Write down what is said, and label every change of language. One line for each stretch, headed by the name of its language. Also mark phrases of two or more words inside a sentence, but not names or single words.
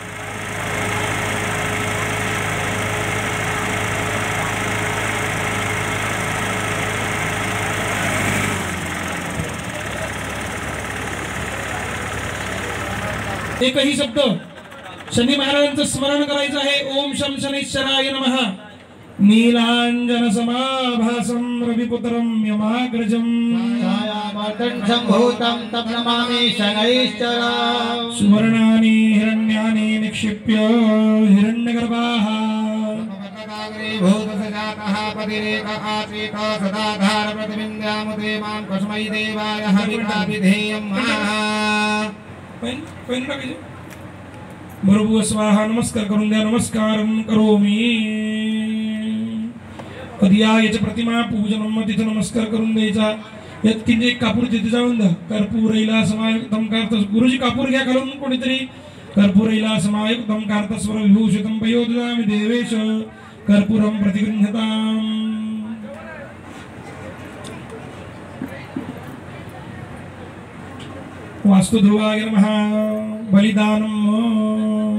Marathi: एकही शब्द शनी महाराजांचं स्मरण करायचं आहे।
Sanskrit: ओम शं शनैश्चराय नमः। नीलांजन समाभासं रविपुत्रं यमाग्रजं छायामार्तण्डसम्भूतं तं नमामि शनैश्चरं। सुवर्णानि हिरण्यानि निक्षिप्य हिरण्यगर्भाः भूतसजातः पतिरेक आसीत् सदाधार प्रतिबिम्बामुदे मां कस्मै देवाय हविषा विधेयं।
Marathi: बरोबर स्वाहा। नमस्कार करून द्या,
Sanskrit: नमस्कारं करोमि।
Marathi: याची
Sanskrit: प्रतिमा पूजनम,
Marathi: तिथे नमस्कार करून द्यायचा। यात किंचित एक कापूर तिथे जाऊन द्या।
Sanskrit: कर्पूरैला समायुक्तं कार्तस,
Marathi: गुरुजी कापूर घ्या घालून कोणीतरी।
Sanskrit: कर्पूरैला समायुक्तं कार्तस्वर विभूषितं पयोदयामि देवेश कर्पूरं प्रतिगृह्यताम्। वास्तुध्रुवाय नमः। बलिदानम्